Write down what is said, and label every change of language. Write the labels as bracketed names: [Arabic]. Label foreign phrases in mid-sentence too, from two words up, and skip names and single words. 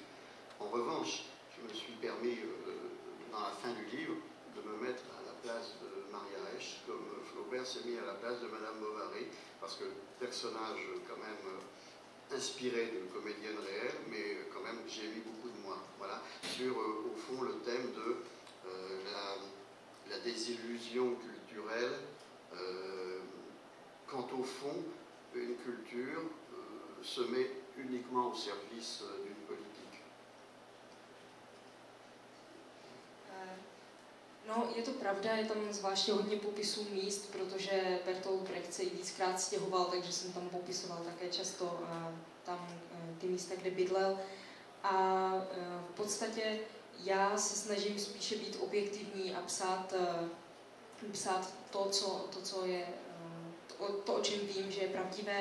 [French] En revanche, je me suis permis, dans la fin du livre, de me mettre à la place de Maria Esch, comme Flaubert s'est mis à la place de Madame Bovary, parce que personnage quand même inspiré d'une comédienne réelle, mais quand même j'ai mis beaucoup de moi. Voilà, sur au fond le thème de la désillusion culturelle, quand au fond une culture se met uniquement au service d'une politique. [Czech] No, je to pravda, je tam zvláště hodně popisů míst, protože Bertolt Brecht se i víckrát stěhoval, takže jsem tam popisoval také často tam ty místa, kde bydlel. A v podstatě já se snažím spíše být objektivní a psát to, o čem vím, že je pravdivé.